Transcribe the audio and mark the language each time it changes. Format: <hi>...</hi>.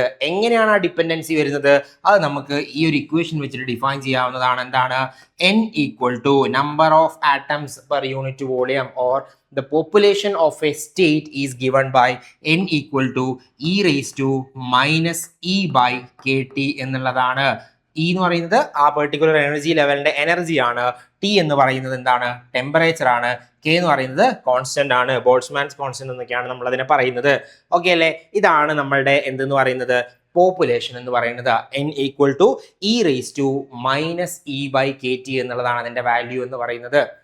<ml>എങ്ങനെയാണ് ആ ഡിപ്പെൻഡൻസി വരുന്നത്? അത് നമുക്ക് ഈ ഒരു ഇക്വേഷൻ വെച്ചിട്ട് ഡിഫൈൻ ചെയ്യാവുന്നതാണ്. എന്താണ്?</ml> <en>N equal to number of atoms per unit volume or the population of a state is given by N equal to e raised to minus e by kt</en> <ml>എന്നുള്ളതാണ്. E എന്ന് പറയുന്നത് ആ particular energy ലെവലിന്റെ എനർജിയാണ്. T എന്ന് പറയുന്നത് എന്താണ്? Temperature ആണ്. K എന്ന് പറയുന്നത് കോൺസ്റ്റന്റ് ആണ്. ബോൾട്സ്മാൻസ് കോൺസ്റ്റന്റ് എന്നൊക്കെയാണ് നമ്മൾ അതിനെ പറയുന്നത്. ഓക്കെ അല്ലേ? ഇതാണ് നമ്മളുടെ എന്തെന്ന് പറയുന്നത്? പോപ്പുലേഷൻ എന്ന് പറയുന്നത്.</ml> <en>N equal to e raised to minus e by kt</en> <ml>എന്നുള്ളതാണ് അതിന്റെ വാല്യൂ എന്ന് പറയുന്നത്.</ml>